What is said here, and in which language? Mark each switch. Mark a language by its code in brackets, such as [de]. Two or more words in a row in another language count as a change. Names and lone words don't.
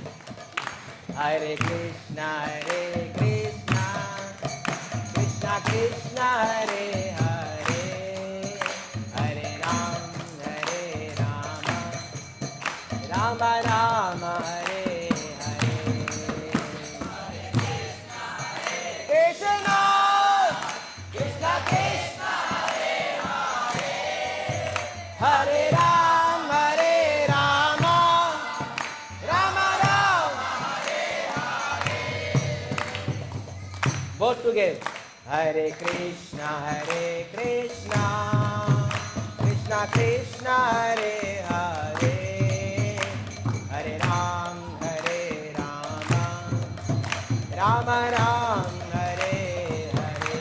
[sa] హరే కృష్ణ, కృష్ణ కృష్ణ, హరే హరే, హరే రామ, రామ రామ, హరే హరే. కృష్ణ కృష్ణ కృష్ణ, हरे राम राम राम हरे हरे. [en] Both together. [sa] हरे कृष्ण कृष्ण कृष्ण हरे हरे हरे राम राम राम हरे हरे.